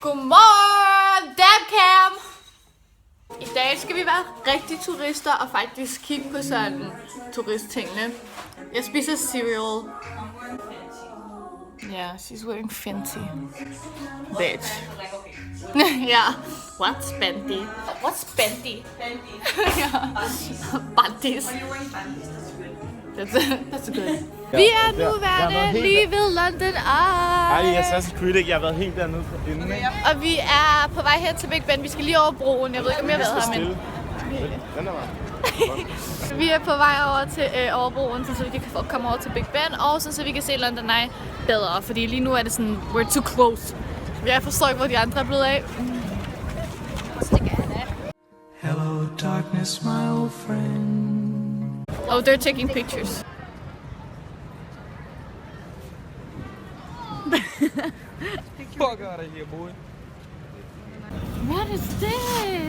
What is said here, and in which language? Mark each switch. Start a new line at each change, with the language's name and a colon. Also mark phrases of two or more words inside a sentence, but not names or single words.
Danish: Godmorgen, Dabcam! I dag skal vi være rigtig turister og faktisk kigge på sådan turisttingene. Jeg spiser cereal.
English: Yeah, she's wearing Fenty. Bitch. Yeah. What's Fenty? What's Fenty? Yeah. Bandis. That's good.
Danish: Vi er nu værende lige ved London Eye. Ej, Assassin's Creed, jeg har været helt dernede inden. Og vi er på vej hen til Big Ben. Vi skal lige over broen. Jeg ved ikke, om jeg har været her, men... Den er bare. Vi er på vej over til overbroen, så vi kan komme over til Big Ben, og så vi kan se London Eye bedre. Fordi lige nu er det sådan,
English: we're too close.
Danish: Jeg forstår ikke, hvor de andre er blevet af.
English: Hello, darkness, my old friend. Oh, they're taking pictures. Fuck out of here, boy. What is this?